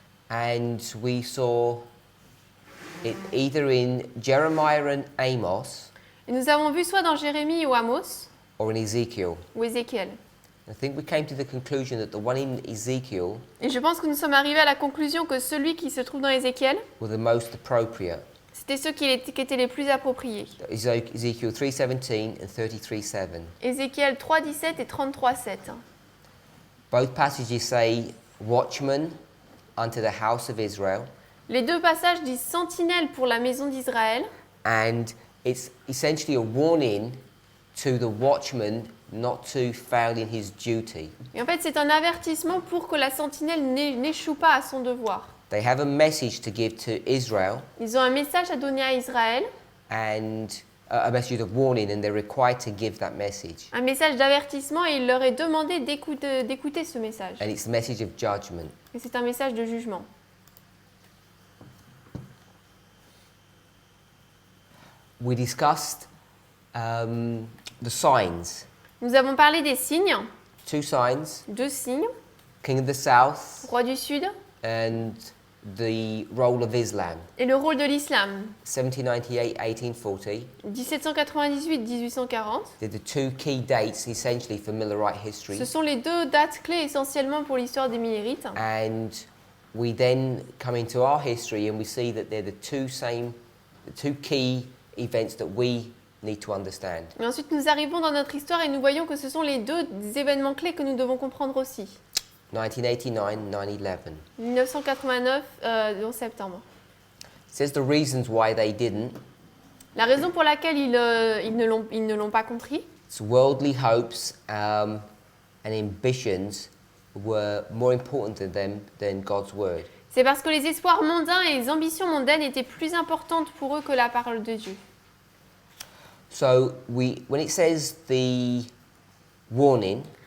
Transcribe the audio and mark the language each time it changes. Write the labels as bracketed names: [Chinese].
[English] and we saw it either in Jeremiah and Amos [French] Et nous avons vu soit dans Jérémie ou Amos [English] or in Ezekiel. [French] ou Ézéchiel. [English] I think we came to the conclusion that the one in Ezekiel [French] Et je pense que nous sommes arrivés à la conclusion que celui qui se trouve dans Ézéchiel, [English] were the most appropriate. [French] c'était ceux qui étaient les plus appropriés. [English] Ezekiel 3:17 and 33:7. [French] Ézéchiel 3,17 et 33,7. [English] Both passages say watchman unto the house of Israel, [French] Les deux passages disent sentinelle pour la maison d'Israël. [English] and it's essentially a warning to the watchman not to fail in his duty. [French] Et en fait, c'est un avertissement pour que la sentinelle n'échoue pas à son devoir. [English] They have a message to give to Israel [French] Ils ont un message à donner à Israël, [English] and a message of warning, and they're required to give that message. [French] un message d'avertissement, et il leur est demandé d'écouter ce message. [English] And it's the message of judgment. [French] Et c'est un message de jugement. [English] We discussed the signs. [French] Nous avons parlé des signes, [English] 2 signs, [French] 2 signes, [English] King of the South [French] roi du Sud, [English] and the role of Islam. [French] et le rôle de l'islam. [English] 1798-1840. [French] 1798-1840. [English] They're the 2 key dates essentially for Millerite history. [French] Ce sont les 2 dates clés essentiellement pour l'histoire des Millérites. [English] And we then come into our history and we see that they're the two key events that we need to understand. [French] Et ensuite, nous arrivons dans notre histoire et nous voyons que ce sont les 2 événements clés que nous devons comprendre aussi. [English] 1989, 9/11. [French] 1989, 11 septembre. [English] It says the reasons why they didn't. [French] La raison pour laquelle ils ne l'ont pas compris, [English] It's worldly hopes and ambitions were more important to them than God's word. [French] c'est parce que les espoirs mondains et les ambitions mondaines étaient plus importantes pour eux que la parole de Dieu. [English] So when it says the warning,